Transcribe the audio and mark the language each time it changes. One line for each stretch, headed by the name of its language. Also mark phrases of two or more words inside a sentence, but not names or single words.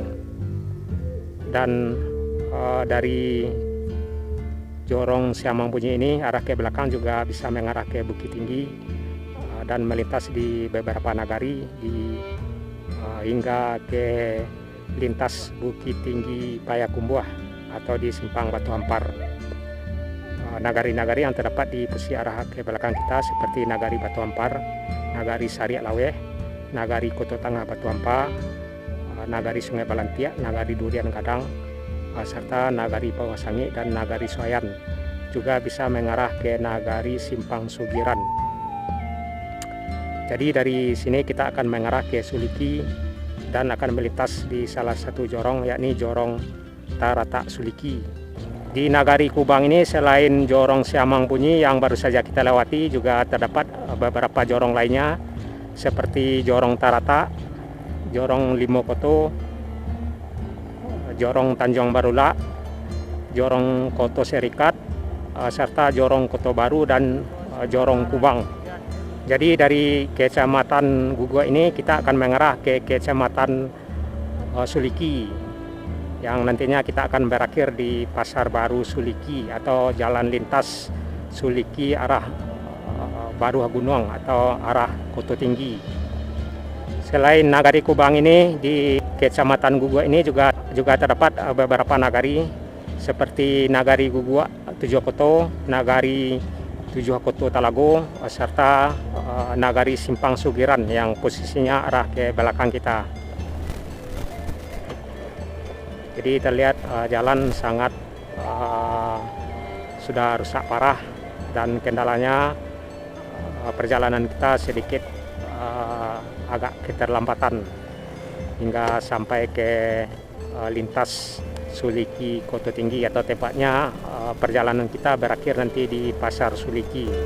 Indonesian: Dan dari Jorong Siamang Bunyi ini arah ke belakang juga bisa mengarah ke Bukit Tinggi dan melintas di beberapa nagari hingga ke lintas Bukit Tinggi Payakumbuh atau di Simpang Batu Hampar. Nagari-nagari yang terdapat di posisi arah ke belakang kita seperti Nagari Batu Hampar, Nagari Sariak Lawe, Nagari Koto Tangah Batu Hampar, Nagari Sungai Balantia, Nagari Durian Gadang, serta Nagari Pawasangi dan Nagari Suwayan. Juga bisa mengarah ke Nagari Simpang Sugiran. Jadi dari sini kita akan mengarah ke Suliki dan akan melintas di salah satu jorong, yakni Jorong Tarata Suliki. Di Nagari Kubang ini selain Jorong Siamang Bunyi yang baru saja kita lewati, juga terdapat beberapa jorong lainnya seperti Jorong Tarata, Jorong Limokoto, Jorong Tanjung Barula, Jorong Koto Serikat, serta Jorong Koto Baru dan Jorong Kubang. Jadi dari Kecamatan Gugua ini kita akan mengarah ke Kecamatan Suliki. yang nantinya kita akan berakhir di Pasar Baru Suliki atau jalan lintas Suliki arah Baru Hagunuang atau arah Koto Tinggi. Selain nagari Kubang ini, di Kecamatan Gugua ini juga terdapat beberapa nagari seperti nagari Gugua Tujuh Koto, nagari Tujuh Koto Talago, serta nagari Simpang Sugiran yang posisinya arah ke belakang kita. Jadi terlihat jalan sangat sudah rusak parah dan kendalanya perjalanan kita sedikit agak keterlambatan hingga sampai ke lintas Suliki Koto Tinggi, atau tepatnya perjalanan kita berakhir nanti di Pasar Suliki.